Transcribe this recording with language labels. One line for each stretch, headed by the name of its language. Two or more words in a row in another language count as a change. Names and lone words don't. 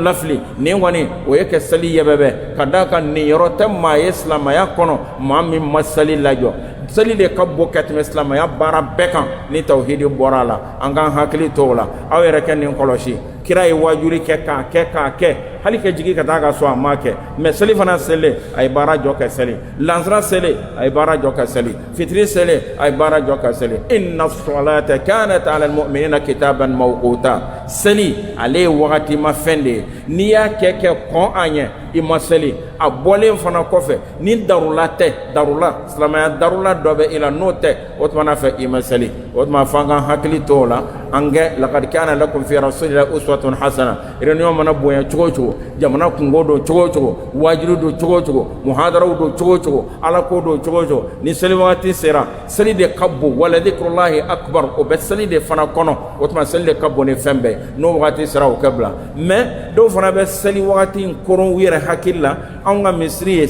Bambara: lafili nin kɔni o ye ka seli yɛbɛbɛ ka d'a kan nin yɔrɔ tɛ maa ye silamɛya kɔnɔ maa min ma seli lajɔ seli de ka bɔ ka tɛmɛ silamɛya baara bɛɛ kan ni tawhidi bɔra a la an k'an hakili to o la aw yɛrɛ kɛ nin kɔlɔsi kira ye waajuri kɛ k'a kɛ hali ka jigi ka taa ka so a ma kɛ mɛ seli fana seli a ye baara jɔ ka seli lansara seli a ye baara jɔ ka seli fitiri seli a ye baara jɔ ka seli
Arabic: إن الصلاة كانت على المؤمنين كتابا موقوتا
Bambara: seli ale ye wagati ma fɛn de ye n'i y'a kɛ kɔn a ɲɛ i ma seli a bɔlen fana kɔfɛ ni darula tɛ darula silamɛya darula dɔ bɛ i la n'o tɛ o tuma fɛ i ma seli o tuma f'an k'an hakili to o la an kɛ
Arabic: لقد كان لكم في رسول الله أسوة حسنة
Bambara: réunion mana bonya cogo o cogo jamana kungo don cogo o cogo wajibi don cogo o cogo muhadaraw don cogo o cogo ala ko don cogo o cogo ni seli wagati sera seli de ka bon
Arabic: ولذكر الله أكبر
Bambara: o bɛ seli de fana kɔnɔ o tuma seli de ka bon ni fɛn bɛɛ n'o wagati sera o kɛ bila mais dɔw fana bɛ seli wagati in koron u yɛrɛ hakili la anw ka misiri ye